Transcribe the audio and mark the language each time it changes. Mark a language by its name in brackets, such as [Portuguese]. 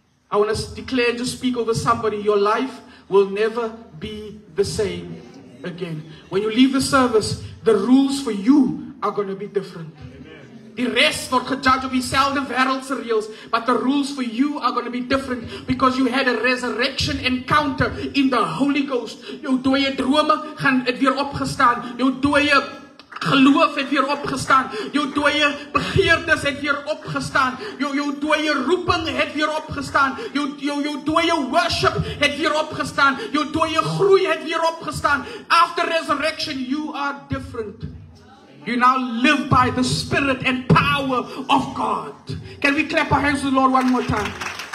[English] I want to declare and just speak over somebody. Your life will never be the same again. When you leave the service, the rules for you are going to be different. [Afrikaans] Die res word gejudge op dieselfde wêreldse reëls, [English] but the rules for you are going to be different because you had a resurrection encounter in the Holy Ghost. [Afrikaans] Jou dooie drome gaan het weer opgestaan. Jou dooie geloof het weer opgestaan. Jou dooie begeertes het weer opgestaan. Jou dooie roeping het weer opgestaan. Jou dooie worship het weer opgestaan. Jou dooie groei het weer opgestaan. [English] After resurrection, you are different. You now live by the Spirit and power of God. Can we clap our hands to the Lord one more time?